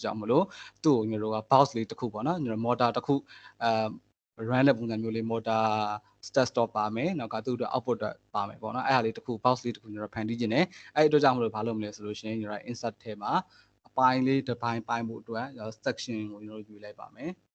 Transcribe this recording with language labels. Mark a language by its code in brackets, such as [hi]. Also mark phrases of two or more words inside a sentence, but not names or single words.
[my] ကြောင့်မလို့သူ့ကိုကျွန်တော်တို့က box လေးတစ်ခုပေါ့နော်ကျွန်တော် motor တစ်ခုrun တဲ့ပုံစံမျိုးလေး [en] motor start stop [my] ပါမယ်နောက်ကသူ့အတွက် output အတွက်ပါမယ်ပေါ့နော်အဲ့ဟာလေးတစ်ခု box လေးတစ်ခုကျွန်တော်ဖန်တီးခြင်းနဲ့အဲ့ဒီအတွက်ကြောင့်မလို့ဘာလုပ်မလဲဆိုလို့ရှိရင်ကျွန်တော် insert ထဲမှာအပိုင်းလေးတစ်ပိုင်းပိုင်းဖို့အတွက် section ကိုကျွန်တော်ရွေးလိုက်ပါမယ်